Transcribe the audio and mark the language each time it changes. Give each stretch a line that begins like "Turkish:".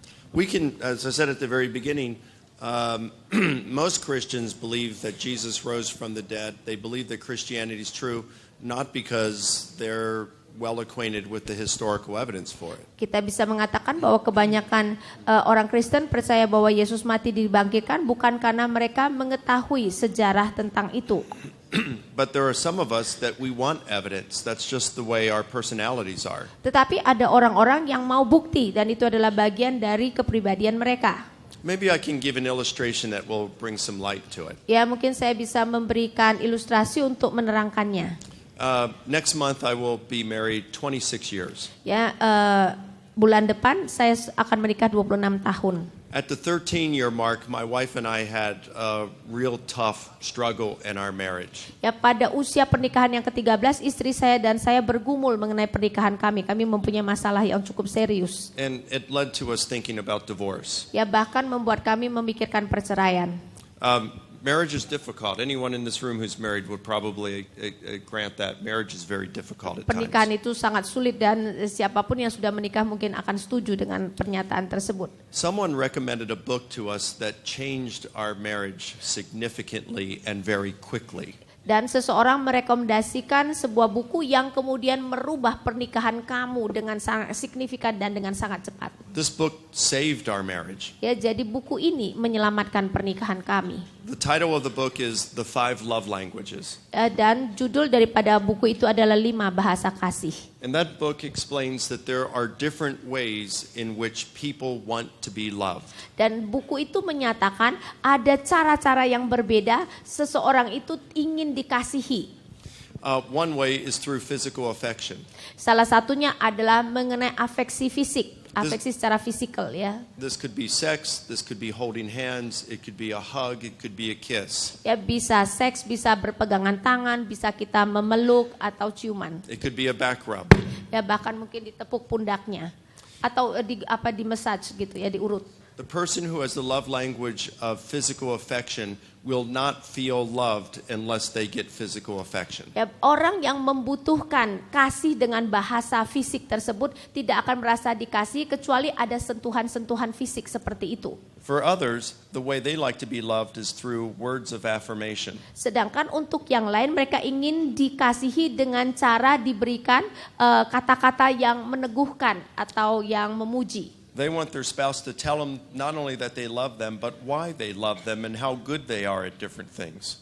English: We can, as I said at the very beginning, most Christians believe that Jesus rose from the dead. They believe that Christianity is true, not because they're well acquainted with the historical evidence for it.
Indonesian: Kita bisa mengatakan bahwa kebanyakan orang Kristen percaya bahwa Yesus mati dibangkitkan bukan karena mereka mengetahui sejarah tentang itu.
English: But there are some of us that we want evidence. That's just the way our personalities are.
Indonesian: Tetapi ada orang-orang yang mau bukti dan itu adalah bagian dari kepribadian mereka.
English: Maybe I can give an illustration that will bring some light to it.
Indonesian: Ya, mungkin saya bisa memberikan ilustrasi untuk menerangkannya.
English: Next month I will be married 26 years.
Indonesian: Ya, bulan depan saya akan menikah 26 tahun.
English: At the 13-year mark, my wife and I had a real tough struggle in our marriage.
Indonesian: Ya, pada usia pernikahan yang ke-13, istri saya dan saya bergumul mengenai pernikahan kami. Kami mempunyai masalah yang cukup serius.
English: And it led to us thinking about divorce.
Indonesian: Ya, bahkan membuat kami memikirkan perceraian.
English: Marriage is difficult. Anyone in this room who's married would probably grant that. Marriage is very difficult at
Indonesian: Pernikahan
English: times.
Indonesian: itu sangat sulit dan siapapun yang sudah menikah mungkin akan setuju dengan pernyataan tersebut.
English: Someone recommended a book to us that changed our marriage significantly and very quickly.
Indonesian: Dan seseorang merekomendasikan sebuah buku yang kemudian merubah pernikahan kamu dengan sangat signifikan dan dengan sangat cepat.
English: This book saved our marriage.
Indonesian: Ya, jadi buku ini menyelamatkan pernikahan kami.
English: The title of the book is The 5 Love Languages.
Indonesian: Dan judul daripada buku itu adalah 5 bahasa kasih.
English: And that book explains that there are different ways in which people want to be loved.
Indonesian: Dan buku itu menyatakan ada cara-cara yang berbeda seseorang itu ingin dikasihi.
English: One way is through physical affection.
Indonesian: Salah satunya adalah mengenai afeksi fisik, afeksi secara fisikal ya.
English: This could be sex, this could be holding hands, it could be a hug, it could be a kiss.
Indonesian: Ya, bisa seks, bisa berpegangan tangan, bisa kita memeluk atau ciuman.
English: It could be a back rub.
Indonesian: Ya, bahkan mungkin ditepuk pundaknya atau di massage gitu ya, diurut.
English: The person who has the love language of physical affection will not feel loved unless they get physical affection.
Indonesian: Ya, orang yang membutuhkan kasih dengan bahasa fisik tersebut tidak akan merasa dikasih kecuali ada sentuhan-sentuhan fisik seperti itu.
English: For others, the way they like to be loved is through words of affirmation.
Indonesian: Sedangkan untuk yang lain mereka ingin dikasihi dengan cara diberikan kata-kata yang meneguhkan atau yang memuji.
English: They want their spouse to tell them not only that they love them, but why they love them and how good they are at different things.